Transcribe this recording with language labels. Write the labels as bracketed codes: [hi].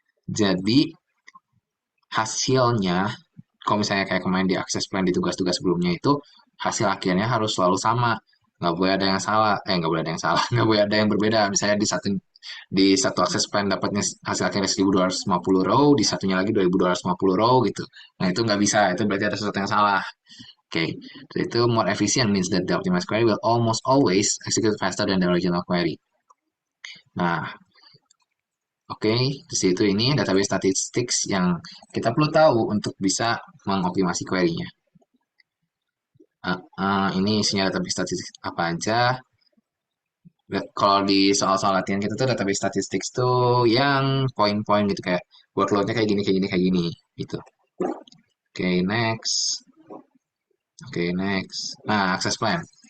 [id] Jadi hasilnya, kalau misalnya kayak kemarin di access plan di tugas-tugas sebelumnya itu, hasil akhirnya harus selalu sama. Nggak boleh ada yang salah, nggak boleh ada yang salah, nggak boleh ada yang berbeda. Misalnya di satu access plan dapatnya hasil akhirnya 1250 row, di satunya lagi 2250 row gitu. Nah itu nggak bisa, itu berarti ada sesuatu yang salah. [en] Oke, so itu more efficient means that the optimized query will almost always execute faster than the original query. [id] Nah, oke, terus itu ini database statistics yang kita perlu tahu untuk bisa mengoptimasi query-nya. Ini isinya database statistik apa aja. Kalau di soal-soal latihan kita tuh database statistics tuh yang poin-poin gitu kayak workload-nya kayak gini, kayak gini, kayak gini gitu. Oke, next. Oke, next. Nah, access plan.